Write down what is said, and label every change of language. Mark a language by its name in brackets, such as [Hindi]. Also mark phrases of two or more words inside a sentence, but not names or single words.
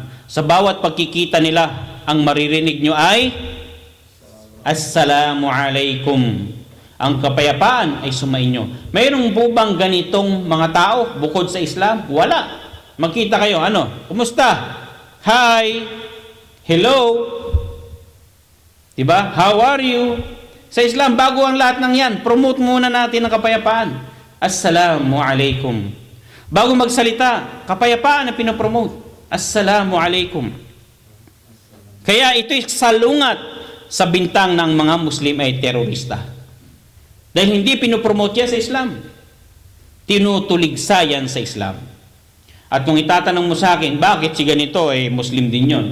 [Filipino] Sa bawat pagkikita nila, ang maririnig nyo ay [Arabic] السلام عليكم. [Filipino] Ang kapayapaan ay sumainyo. Mayroong po bang ganitong mga tao bukod sa Islam? Wala. Magkita kayo, kumusta? Hi. Hello. Diba? [English] How are you? [Filipino] Sa Islam, bago ang lahat ng yan, promote muna natin ang kapayapaan. [Arabic] السلام عليكم. [Filipino] Bago magsalita, kapayapaan na pinopromote. [Arabic] السلام عليكم. [Filipino] Kaya ito'y salungat sa bintang ng mga Muslim ay terorista. Dahil hindi pinopromote yan sa Islam. Tinutuligsa yan sa Islam. At kung itatanong mo sa akin, bakit si ganito Muslim din yon?